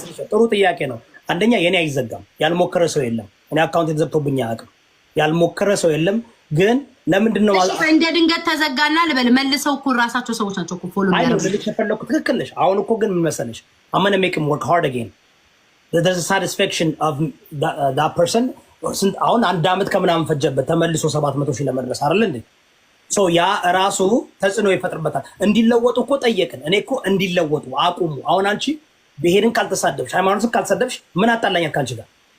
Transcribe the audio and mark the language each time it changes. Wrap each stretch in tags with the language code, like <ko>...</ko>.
<am>ጥሩ ጥያቄ ነው። አንደኛ የኔ አይዘጋም። ያልሞከረ ሰው የለም። እኔ አካውንት ተዘግቶብኝ አያውቅም። ያልሞከረ ሰው የለም። ግን ለምንድን ነው ማለት እንደ ድንገት ተዘጋና ልበል መልሰው እኮ ራሳቸው ሰዎች ናቸው እኮ ፎሎ ያደረጉት። ትክክል ነሽ። አሁን እኮ ግን ምን መሰለሽ</am> <en>I'm going to make him work hard again. There's a satisfaction of that person.</en> <am>አሁን አንድ አመት ከምናምን ፈጀበት ተመልሶ 700,000 ለመድረስ አይደል እንዴ? ሶ ያ ራሱ ተጽዕኖ ይፈጥርበታል። እንዲለወጡ እኮ ጠየቅን። እኔ እኮ እንዲለወጡ አቁሙ። አሁን አንቺ ብሄርን ካልተሳደብሽ ሃይማኖትን ካልተሳደብሽ ምን አጣላኛል ካንቺ ጋር?</am>